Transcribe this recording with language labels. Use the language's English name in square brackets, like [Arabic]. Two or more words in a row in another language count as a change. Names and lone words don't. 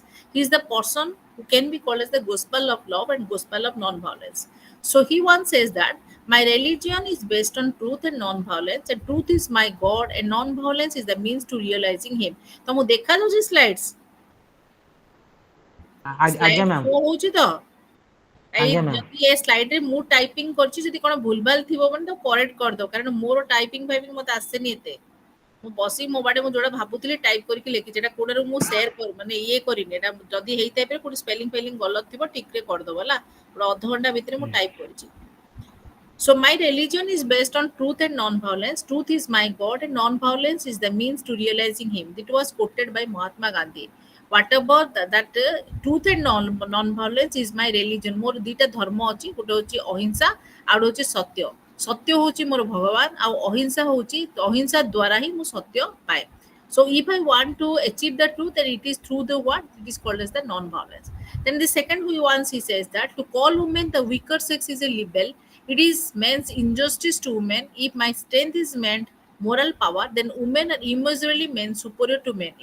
[English] He is the person who can be called as the gospel of love and gospel of non-violence. So he once says that my religion is based on truth and non-violence, and truth is my God, and non-violence is the means to realizing Him. [Odia] ତମକୁ ଦେଖାଯାଉଛି ସ୍ଲାଇଡ୍ସ ଆଜ୍ଞା ସ୍ଲାଇଡ୍ ମ୍ୟାମ୍ ଶୋ ହଉଛି ତ ଏଇ ଆଜ୍ଞା ମ୍ୟାମ୍ ଯଦି ଏ ସ୍ଲାଇଡ୍ ରେ ମୁଁ ଟାଇପିଂ କରିଛି ଯଦି କଣ ଭୁଲଭାଲ ଥିବ ମାନେ ତ କରେକ୍ଟ କରିଦବ କାରଣ ମୋର ଟାଇପିଂ ଫାଇପିଂ ମତେ ଆସେନି ଏତେ ମୁଁ ବସି ମୋ ବାଟେ ମୁଁ ଯୋଉଟା ଭାବୁଥିଲି ଟାଇପ କରିକି ଲେଖିଛି ଏଟା କୋଉଟାରୁ ମୁଁ ସେୟାର କରି ମାନେ ଇଏ କରିନି ଏଟା ଯଦି ହେଇଥାଇପାରେ କୋଉଠି ସ୍ପେଲିଂ ଫେଲିଂ ଗଲତ ଥିବ ଠିକରେ କରିଦବ ହେଲା ଗୋଟେ ଅଧଘଣ୍ଟା ଭିତରେ ମୁଁ ଟାଇପ କରିଛି [English] so my religion is based on truth and non-violence. Truth is my God, and non-violence is the means to realizing Him. It was quoted by Mahatma Gandhi. Whatever that truth and non-violence is my religion. [Odia] ମୋର ଦିଟା ଧର୍ମ ଅଛି ଗୋଟେ ହଉଛି ଅହିଂସା ଆଉ ଗୋଟେ ହଉଛି ସତ୍ୟ ସତ୍ୟ ହଉଛି ମୋର ଭଗବାନ ଆଉ ଅହିଂସା ହଉଛି ଅହିଂସା ଦ୍ୱାରା ହିଁ ମୁଁ ସତ୍ୟ ପାଏ [English] so if I want to achieve the truth then it is through the what it is called as the non-violence then the second we once he says that to call women the weaker sex is a libel it is men's injustice to women. If my strength is meant moral power, then women are immeasurably men superior to men.